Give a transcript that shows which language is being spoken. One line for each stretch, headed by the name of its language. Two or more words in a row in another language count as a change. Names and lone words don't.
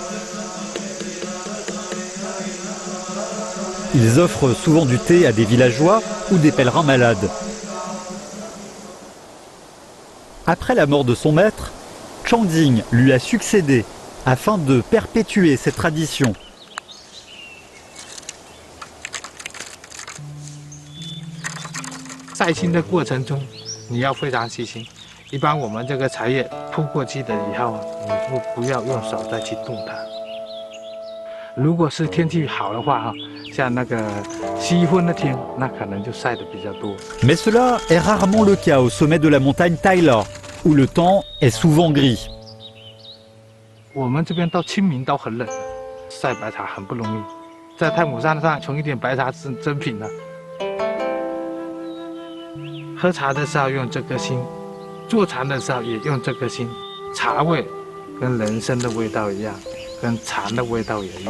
French: Ils offrent souvent du thé à des villageois ou des pèlerins malades. Après la mort de son maître, Changding lui a succédé afin de perpétuer cette tradition.
Chinese: 晒青的过程中，你要非常细心。一般我们这个茶叶铺过去的以后，你不要用手再去动它。如果是天气好的话，像那个西风的天，那可能就晒得比较多。
French: Mais cela est rarement le cas au sommet de la montagne Taila, où le temps est souvent gris.
Chinese: 我们这边到清明都很冷，晒白茶很不容易。在太姥山上穷一点白茶是珍品了。喝茶的时候用这颗心，做茶的时候也用这颗心。茶味跟人参的味道一样，跟禅的味道也一样。